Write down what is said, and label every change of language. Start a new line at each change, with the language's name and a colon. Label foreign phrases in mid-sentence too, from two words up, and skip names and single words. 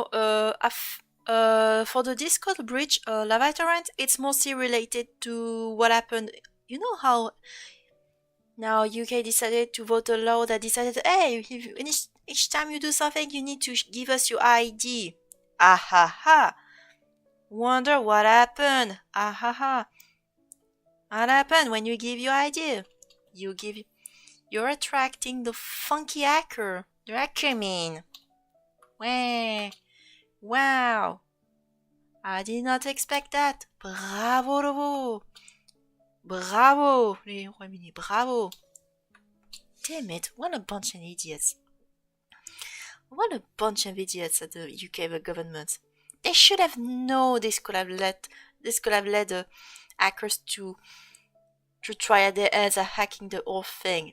English: For the Discord bridge, Lava Torrent, it's mostly related to what happened. You know how now UK decided to vote a law that decided, hey, if each time you do something, you need to give us your ID. Ah ha ha. Wonder what happened. Ah ha ha. What happened when you give your ID? You give. You're attracting the funky hacker. The hacker mean. Wah. Wow. I did not expect that.
French: Bravo de vous. Bravo. Les Royaumes-Unis. Bravo.
English: Damn it. What a bunch of idiots. What a bunch of idiots at the UK government. They should have known this could have led hackers to try their hands at hacking the whole thing.